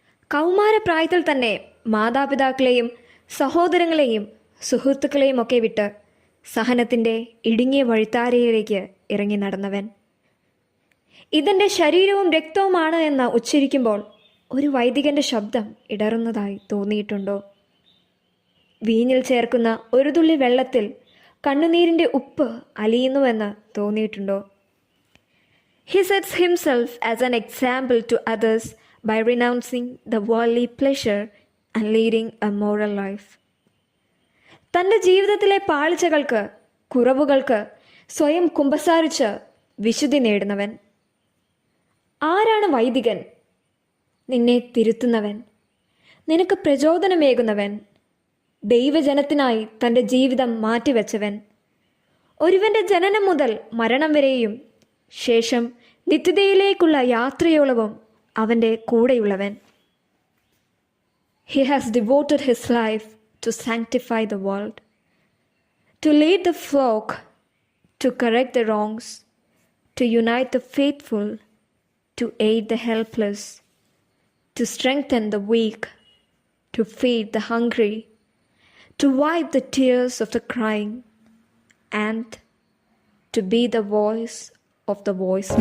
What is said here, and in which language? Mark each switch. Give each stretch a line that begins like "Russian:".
Malayalam: കൗമാരപ്രായത്തിൽ തന്നെ മാതാപിതാക്കളെയും സഹോദരങ്ങളെയും സുഹൃത്തുക്കളെയും ഒക്കെ വിട്ട് സഹനത്തിൻ്റെ ഇടുങ്ങിയ വഴിത്താരയിലേക്ക് ഇറങ്ങി നടന്നവൻ. ഇതെൻ്റെ ശരീരവും രക്തവുമാണ് എന്ന് ഉച്ചരിക്കുമ്പോൾ ഒരു വൈദികൻ്റെ ശബ്ദം ഇടറുന്നതായി തോന്നിയിട്ടുണ്ടോ? വീഞ്ഞിൽ ചേർക്കുന്ന ഒരു തുള്ളി വെള്ളത്തിൽ കണ്ണുനീരിൻ്റെ ഉപ്പ് അലിയുന്നുവെന്ന് തോന്നിയിട്ടുണ്ടോ?
English: He sets himself as an example to others by renouncing the worldly pleasure and leading a moral life.
Malayalam: തൻ്റെ ജീവിതത്തിലെ പാളിച്ചകൾക്ക്, കുറവുകൾക്ക് സ്വയം കുമ്പസാരിച്ച് വിശുദ്ധി നേടുന്നവൻ. ആരാണ് വൈദികൻ? നിന്നെ തിരുത്തുന്നവൻ, നിനക്ക് പ്രചോദനമേകുന്നവൻ, ദൈവജനത്തിനായി തൻ്റെ ജീവിതം മാറ്റിവെച്ചവൻ, ഒരുവൻ്റെ ജനനം മുതൽ മരണം വരെയും ശേഷം നിത്യതയിലേക്കുള്ള യാത്രയോളവും അവൻ്റെ കൂടെയുള്ളവൻ.
English: He has devoted his life to sanctify the world, to lead the flock, to correct the wrongs, to unite the faithful, to aid the helpless, to strengthen the weak, to feed the hungry, to wipe the tears of the crying, and to be the voice of the voice.